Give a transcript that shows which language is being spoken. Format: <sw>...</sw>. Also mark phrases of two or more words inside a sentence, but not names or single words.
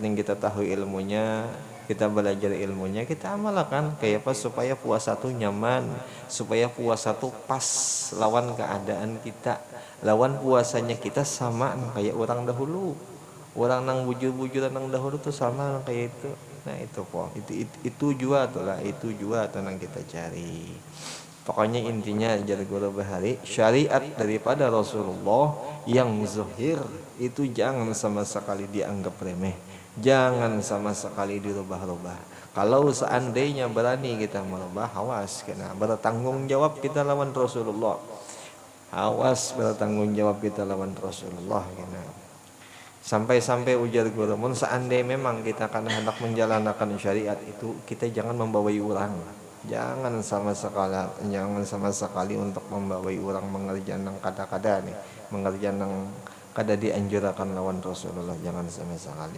<bjn>Kita tahu ilmunya, kita belajar ilmunya, kita amalkan kayak apa supaya puasa tuh nyaman, supaya puasa tuh pas lawan keadaan kita, lawan puasanya kita sama kayak orang dahulu, orang nang bujur-bujuran nang dahulu tuh sama kayak itu. Nah itu kok itu jua tuh lah, itu jua tenang kita cari.</bjn> <id>Pokoknya intinya jar guru bahari syariat daripada Rasulullah yang zahir itu jangan sama sekali dianggap remeh, jangan sama sekali dirubah-rubah. Kalau seandainya berani kita merubah, awas kena bertanggung jawab kita lawan Rasulullah. Awas bertanggung jawab kita lawan Rasulullah kena. Sampai-sampai ujar guru, mun seandainya memang kita akan hendak menjalankan syariat itu, kita jangan membawai orang. Jangan sama sekali untuk membawai orang mengerjakan yang kada-kada nih, mengerjakan yang kada dianjurkan lawan Rasulullah, jangan sama sekali.</id>